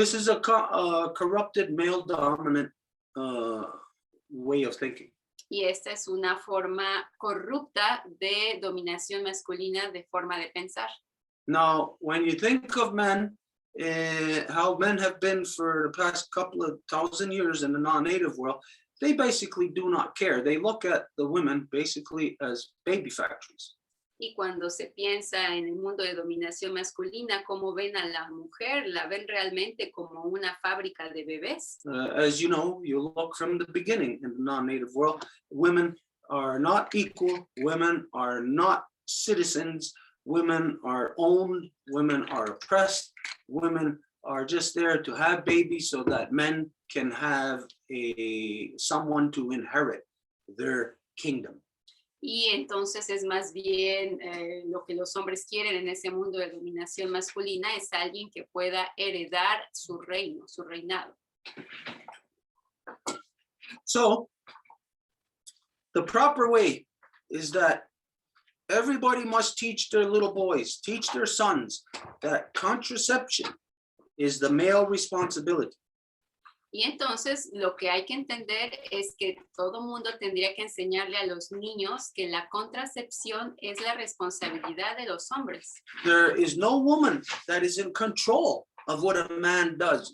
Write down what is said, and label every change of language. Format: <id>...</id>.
<en>This is a corrupted male dominant way of thinking.</en> <es>Y esta es una forma corrupta de dominación masculina, de forma de pensar.</es> <en>Now, when you think of men, how men have been for the past couple of thousand years in the non-native world, they basically do not care. They look at the women basically as baby factories.</en> <es>Y cuando se piensa en el mundo de dominación masculina, cómo ven a la mujer, la ven realmente como una fábrica de bebés.</es> <en>As you know, you look from the beginning in the non-native world, women are not equal, women are not citizens, women are owned, women are oppressed, women are just there to have babies so that men can have someone to inherit their kingdom.</en> <es>Y entonces es más bien lo que los hombres quieren en ese mundo de dominación masculina es alguien que pueda heredar su reino, su reinado.</es> <en>So, the proper way is that everybody must teach their little boys, teach their sons, that contraception is the male responsibility.</en> <es>Y entonces lo que hay que entender es que todo mundo tendría que enseñarle a los niños que la contracepción es la responsabilidad de los hombres.</es> <en>There is no woman that is in control of what a man does.</en>